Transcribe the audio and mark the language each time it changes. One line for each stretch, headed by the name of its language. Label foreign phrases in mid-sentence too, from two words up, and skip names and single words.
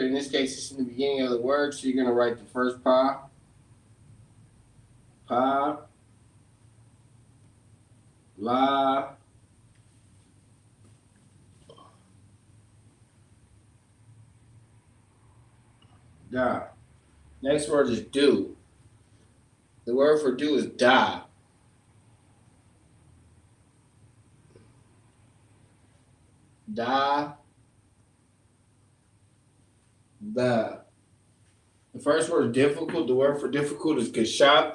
English: In this case, it's in the beginning of the word, so you're going to write the first pa. Pa, la, ga. Next word is do. The word for do is da. Da, da. The first word is difficult. The word for difficult is geshat.